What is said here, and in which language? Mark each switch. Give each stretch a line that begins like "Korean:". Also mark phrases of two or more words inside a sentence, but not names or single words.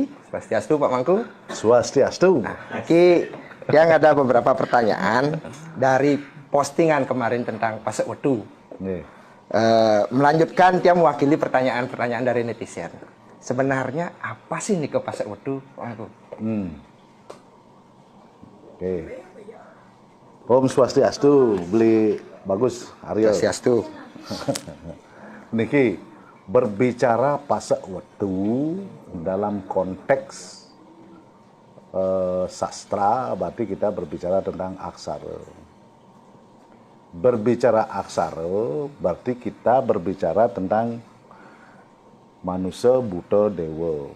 Indonesian: Swastiastu Pak Mangku. Swastiastu. Oke, yang ada beberapa pertanyaan dari postingan kemarin tentang Pasek Wetu. Melanjutkan dia mewakili pertanyaan-pertanyaan dari netizen. Sebenarnya apa sih nih ke Pasek Wetu, Pak Mangku? Oke.
Balinese: Om Swastiastu, beli bagus Arya.
Indonesian: Swastiastu. Niki berbicara Pasek Wetu dalam konteks sastra, berarti kita berbicara tentang aksara. Berbicara aksara berarti kita berbicara tentang manusia, buta, dewa.